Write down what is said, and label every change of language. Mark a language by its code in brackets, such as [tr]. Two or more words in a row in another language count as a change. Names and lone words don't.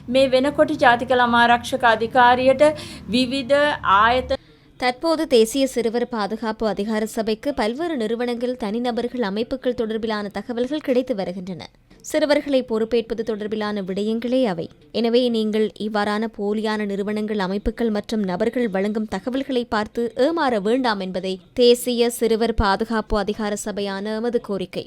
[si] මේ වෙනකොට ජාතික ළමා ආරක්ෂක අධිකාරියට විවිධ ආයතන [ta] தற்போது தேசிய சிறுவர் பாதுகாப்பு அதிகார சபைக்கு பல்வேறு நிறுவனங்கள், தனிநபர்கள், அமைப்புகள் தொடர்பிலான தகவல்கள் கிடைத்து வருகின்றன. சிறுவர்களை பொறுப்பேற்பது தொடர்பிலான விடயங்களே அவை. எனவே நீங்கள் இவ்வாறான போலியான நிறுவனங்கள், அமைப்புகள் மற்றும் நபர்கள் வழங்கும் தகவல்களை பார்த்து ஏமாற வேண்டாம் என்பதை தேசிய சிறுவர் பாதுகாப்பு அதிகார சபையான எமது கோரிக்கை.